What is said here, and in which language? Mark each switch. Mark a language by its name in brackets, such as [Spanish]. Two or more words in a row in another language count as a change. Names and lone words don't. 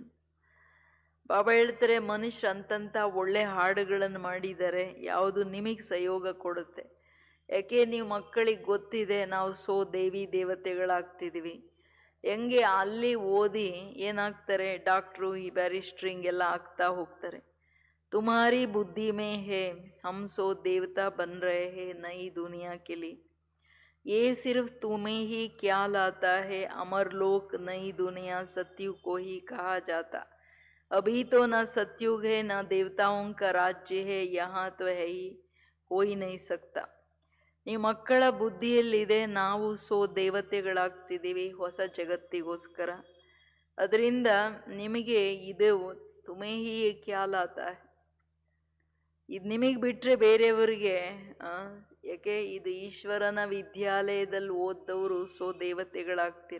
[Kannada] ಬಾಬಾ ಹೇಳ್ತಾರೆ ಮನುಷ್ಯರು ಅಂತಂತ ಒಳ್ಳೆ ಹಾಡುಗಳನ್ನು ಮಾಡಿದ್ದಾರೆ, ಯಾವುದು ನಿಮಗೆ ಸಹಯೋಗ ಕೊಡುತ್ತೆ. ಯಾಕೆ ನೀವು ಮಕ್ಕಳಿಗೆ ಗೊತ್ತಿದೆ ನಾವು ಸೋ ದೇವಿ ದೇವತೆಗಳಾಗ್ತಿದ್ದೀವಿ. ಹೆಂಗೆ ಅಲ್ಲಿ ಓದಿ ಏನಾಗ್ತಾರೆ, ಡಾಕ್ಟ್ರು ಈ ಬ್ಯಾರಿಸ್ಟ್ರಿಂಗ್ ಎಲ್ಲ ಆಗ್ತಾ ಹೋಗ್ತಾರೆ. [Hindi] तुम्हारी बुद्धि में है हम सो देवता बन रहे हैं नई दुनिया के लिए, ये सिर्फ तुम्हें ही क्या लाता है अमर लोक नई दुनिया सत्युग को ही कहा जाता। अभी तो न सत्युग है न देवताओं का राज्य है, यहाँ तो है ही हो ही नहीं सकता। [Kannada] ನಿಮ್ಮ ಮಕ್ಕಳ ಬುದ್ಧಿಯಲ್ಲಿದೆ ನಾವು ಸೋ ದೇವತೆಗಳಾಗ್ತಿದ್ದೀವಿ ಹೊಸ ಜಗತ್ತಿಗೋಸ್ಕರ. ಅದರಿಂದ ನಿಮಗೆ ಇದು [Hindi] तुम्हें ही ख्यालात, [Kannada] ಇದು ನಿಮಗೆ ಬಿಟ್ಟರೆ ಬೇರೆಯವರಿಗೆ ಯಾಕೆ ಇದು ಈಶ್ವರನ ವಿದ್ಯಾಲಯದಲ್ಲಿ ಓದ್ದವರು ಸೋ ದೇವತೆಗಳಾಗ್ತೀರ.